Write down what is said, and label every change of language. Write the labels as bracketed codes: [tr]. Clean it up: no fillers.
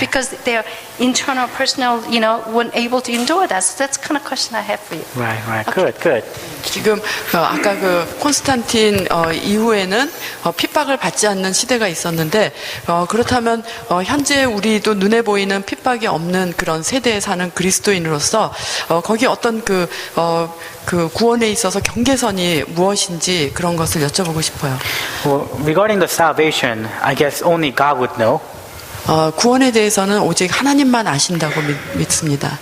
[en] Because their internal, personal, weren't able to endure that. So that's kind of question I have for you. Right. Okay. Good. [ko] 지금 아까 콘스탄틴 이후에는 핍박을 받지 않는 시대가 있었는데, 그렇다면 현재 우리도 눈에 보이는 핍박이 없는 그런 세대에 사는 그리스도인으로서 거기 어떤 그 구원에 있어서 경계선이 무엇인지 그런 것을 여쭤보고 싶어요. [en] Well, regarding the salvation, I guess only God would know. [ko] 구원에 대해서는 오직 하나님만 아신다고 믿습니다.